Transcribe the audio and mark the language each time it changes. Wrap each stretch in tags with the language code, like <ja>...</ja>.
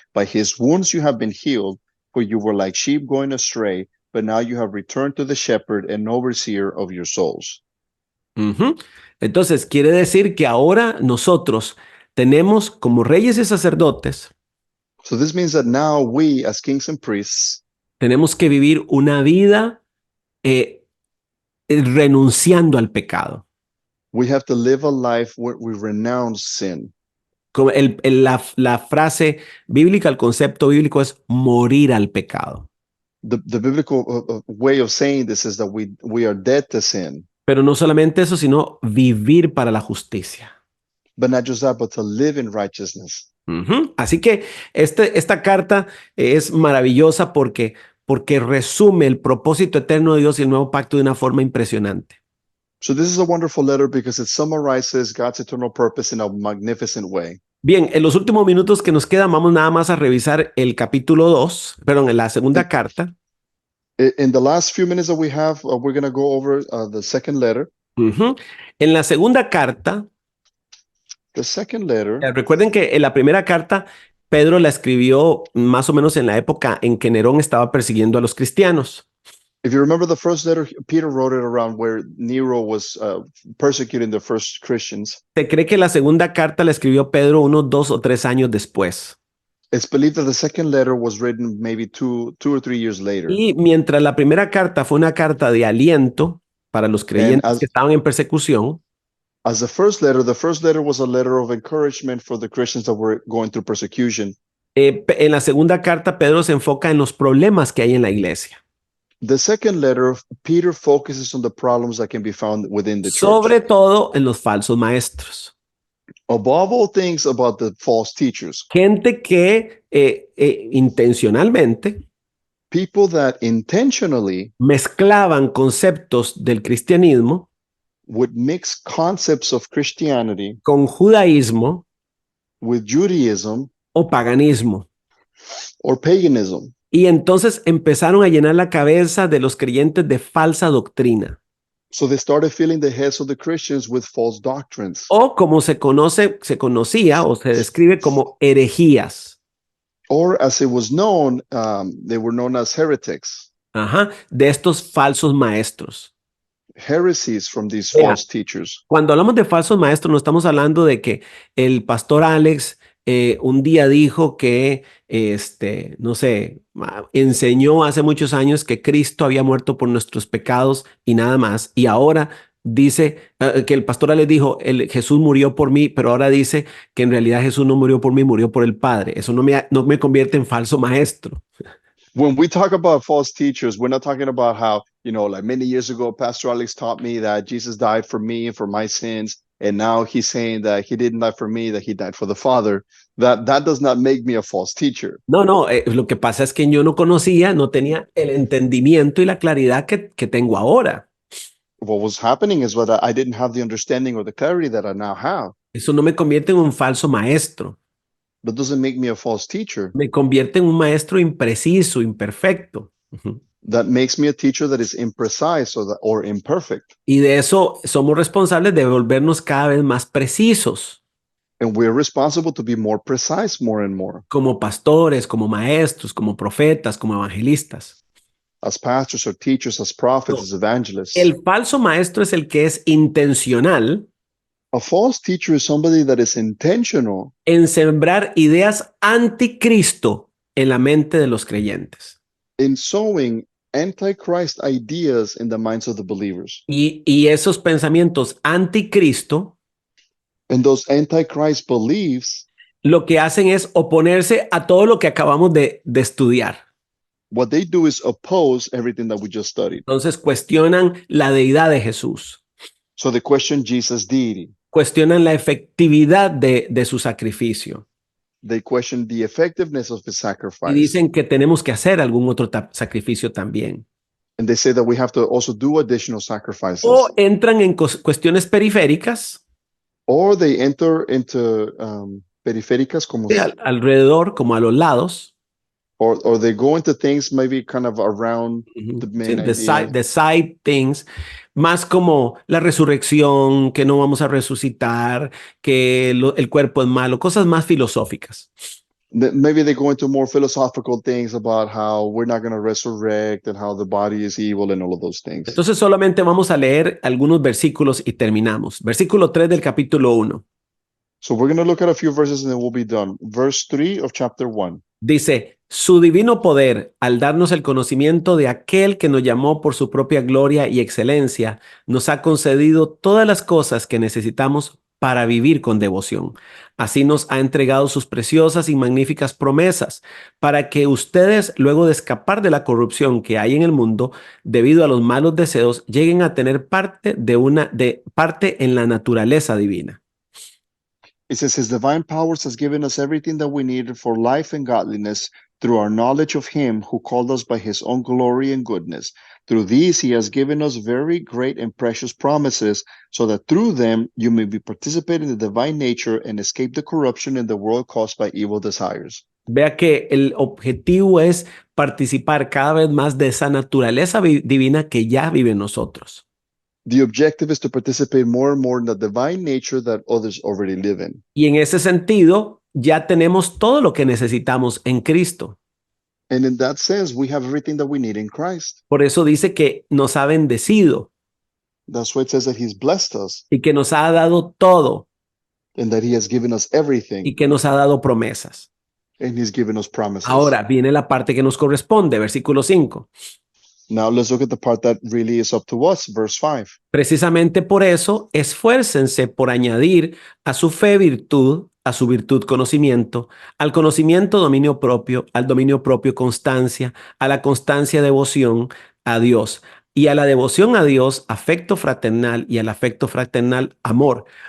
<en>By his wounds you have been healed, for you were like sheep going astray, but now you have returned to the shepherd and overseer of your souls.</en> <es>Entonces, quiere decir que ahora nosotros tenemos como reyes y sacerdotes,</es> <en>So this means that now we, as kings and priests,</en> <es>tenemos que vivir una vida renunciando al pecado.</es> <en>we have to live a life where we renounce sin.</en> <es>Como la frase bíblica, el concepto bíblico es morir al pecado.</es> <en>The biblical way of saying this is that we are dead to sin.</en> <es>Pero no solamente eso, sino vivir para la justicia.</es> <en>But not just that, but to live in righteousness.</en> <es>Así que esta carta es maravillosa porque resume el propósito eterno de Dios y el nuevo pacto de una forma impresionante.</es> <en>So this is a wonderful letter because it summarizes God's eternal purpose in a magnificent way.</en> <es>Bien, en los últimos minutos que nos quedan, vamos nada más a revisar el capítulo 2, perdón, en la segunda carta.</es> <en>In the last few minutes that we have, we're going to go over the second letter.</en> <es>En la segunda carta,</es> <en>The second letter,</en> <es>recuerden que en la primera carta, Pedro la escribió más o menos en la época en que Nerón estaba persiguiendo a los cristianos.</es> <en>if you remember the first letter, Peter wrote it around where Nero was persecuting the first Christians.</en> <es>Se cree que la segunda carta la escribió Pedro unos 2 o 3 años después.</es> <en>It's believed that the second letter was written maybe two or 3 years later.</en> <es>Y mientras la primera carta fue una carta de aliento para los creyentes que estaban en persecución,</es> <en>As the first letter was a letter of encouragement for the Christians that were going through persecution.</en> <es>En la segunda carta, Pedro se enfoca en los problemas que hay en la iglesia.</es> <en>The second letter, Peter focuses on the problems that can be found within the church.</en> <es>Sobre todo en los falsos maestros.</es> <en>Above all things about the false teachers,</en> <es>gente que intencionalmente</es> <en>people that intentionally</en> <es>mezclaban conceptos del cristianismo</es> <en>would mix concepts of Christianity</en> <es>con judaísmo</es> <en>with Judaism</en> <es>o paganismo.</es> <en>or paganism.</en> <es>Y entonces empezaron a llenar la cabeza de los creyentes de falsa doctrina.</es> <en>So they started filling the heads of the Christians with false doctrines,</en> <es>O como se conocía o se describe como herejías.</es> <en>or as it was known, they were known as heretics,</en> <es>Ajá, de estos falsos maestros.</es> <en>heresies from these</en> <es>Vea,</es> <en>false teachers.</en> <es>cuando hablamos de falsos maestros, no estamos hablando de que el pastor Alex un día dijo que, no sé, enseñó hace muchos años que Cristo había muerto por nuestros pecados y nada más. Y ahora dice que el pastor Alex dijo, Jesús murió por mí, pero ahora dice que en realidad Jesús no murió por mí, murió por el Padre. Eso no me convierte en falso maestro.</es> <en>When we talk about false teachers, we're not talking about how, like many years ago, Pastor Alex taught me that Jesus died for me and for my sins. And now he's saying that he didn't die for me, that he died for the Father. That does not make me a false teacher.</en> <es>No, lo que pasa es que yo no conocía, no tenía el entendimiento y la claridad que tengo ahora.</es> <en>What was happening is that I didn't have the understanding or the clarity that I now have.</en> <es>Eso no me convierte en un falso maestro,</es> <en>That doesn't make me a false teacher.</en> <es>me convierte en un maestro impreciso, imperfecto. Ujú.</es> <en>That makes me a teacher that is imprecise or imperfect.</en> <es>Y de eso somos responsables de volvernos cada vez más precisos</es> <en>And we're responsible to be more precise more and more</en> <es>como pastores, como maestros, como profetas, como evangelistas.</es> <en>as pastors or teachers, as prophets,</en> <es>No.</es> <en>as evangelists.</en> <es>El falso maestro es el que es intencional</es> <en>A false teacher is somebody that is intentional</en> <es>en sembrar ideas anticristo en la mente de los creyentes.</es> <en>in sowing antichrist ideas in the minds of the believers.</en> <es>Y esos pensamientos anticristo</es> <en>And those antichrist beliefs,</en> <es>lo que hacen es oponerse a todo lo que acabamos de estudiar.</es> <en>what they do is oppose everything that we just studied.</en> <es>Entonces cuestionan la deidad de Jesús,</es> <en>So they question Jesus' deity.</en> <es>cuestionan la efectividad de su sacrificio</es> <en>They question the effectiveness of his</en> <es>y</es> <en>sacrifice.</en> <es>dicen que tenemos que hacer algún otro sacrificio también.</es> <en>And they say that we have to also do additional sacrifices.</en> <es>O entran en cuestiones periféricas</es> <en>Or they enter into</en> <es>periféricas, como, alrededor, como a los lados,</es> <en>or they go into things maybe kind of around the</en> <es>sí,</es> <en>main idea. the side things,</en> <es>más como la resurrección, que no vamos a resucitar, que el cuerpo es malo, cosas más filosóficas.</es> <en>Maybe they go into more philosophical things about how we're not going to resurrect and how the body is evil and all of those things.</en> <es>Entonces solamente vamos a leer algunos versículos y terminamos. Versículo 3 del capítulo 1.</es> <en>So we're going to look at a few verses and then we'll be done. Verse 3 of chapter 1.</en> <es>Dice, su divino poder, al darnos el conocimiento de aquel que nos llamó por su propia gloria y excelencia, nos ha concedido todas las cosas que necesitamos para vivir con devoción. Así nos ha entregado sus preciosas y magníficas promesas, para que ustedes, luego de escapar de la corrupción que hay en el mundo, debido a los malos deseos, lleguen a tener parte en la naturaleza divina.</es> <en>It says, His divine powers has given us everything that we needed for life and godliness through our knowledge of Him who called us by His own glory and goodness. Through these, He has given us very great and precious promises, so that through them you may be participating in the divine nature and escape the corruption in the world caused by evil desires.</en> <es>Vea que el objetivo es participar cada vez más de esa naturaleza divina que ya vive en nosotros.</es> <en>The objective is to participate more and more in the divine nature that others already live in.</en> <es>Y en ese sentido, ya tenemos todo lo que necesitamos en Cristo.</es> <en>And in that sense, we have everything that we need in Christ.</en> <es>Por eso dice que nos ha bendecido</es> <en>That's why it says that He's blessed us</en> <es>y que nos ha dado todo</es> <en>and that He has given us everything</en> <es>y que nos ha dado promesas.</es> <en>and He's given us promises.</en> <es>Ahora viene la parte que nos corresponde, versículo 5.</es> <en>Now let's look at the part that really is up to us, verse 5.</en> <es>Precisamente por eso, esfuércense por añadir a su fe virtud, a su virtud conocimiento, al conocimiento dominio propio, al dominio propio constancia, a la constancia devoción a Dios y a la devoción a Dios afecto fraternal y al afecto fraternal amor.</es>